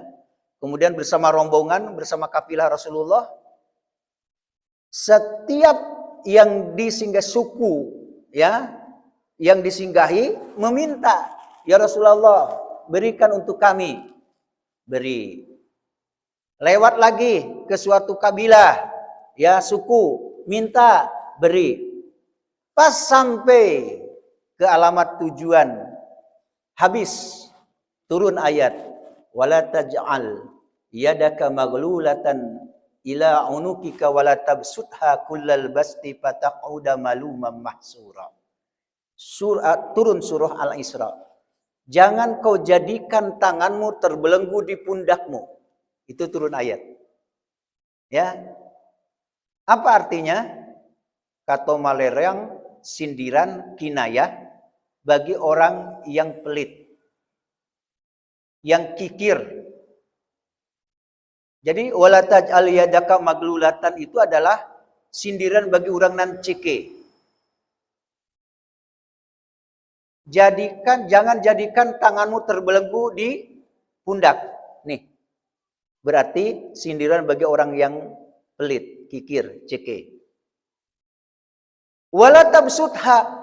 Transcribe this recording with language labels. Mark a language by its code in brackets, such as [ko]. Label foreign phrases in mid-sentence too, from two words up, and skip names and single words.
[id] Kemudian bersama rombongan, bersama kafilah Rasulullah, setiap yang disinggah suku, ya, yang disinggahi meminta, [ar] يا رسول الله, [id] berikan untuk kami. Beri. Lewat lagi ke suatu kabilah, ya, suku, minta, beri. Pas sampai ke alamat tujuan, habis turun ayat, [ar] ولا تجعل يدك مغلولة إلى عنقك ولا تبسطها كل البسط فتقعد ملوما محسورا. [id] turun surah Al-Isra. Jangan kau jadikan tanganmu terbelenggu di pundakmu. Itu turun ayat. Ya. Apa artinya? Kata malerang, sindiran, kinayah bagi orang yang pelit, yang kikir. Jadi [ar] ولا تجعل يدك مغلولة [id] itu adalah sindiran bagi orang nan cike. Jangan jadikan tanganmu terbelenggu di pundak. Nih. Berarti sindiran bagi orang yang pelit, kikir, ceke. [ar] ولا تبسطها.